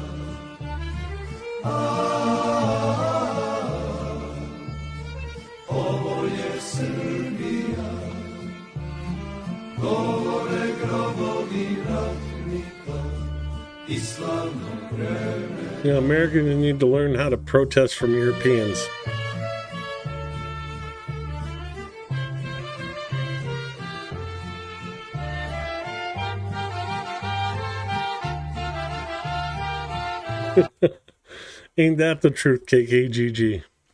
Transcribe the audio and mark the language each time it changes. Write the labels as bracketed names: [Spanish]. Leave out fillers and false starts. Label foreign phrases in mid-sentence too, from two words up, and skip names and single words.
[Serbian] Ovo je Srbija, govore grobovi ratnika i slavnog vremena. [English] Yeah, Americans need to learn how to protest from Europeans. Ain't that the truth, KKGG?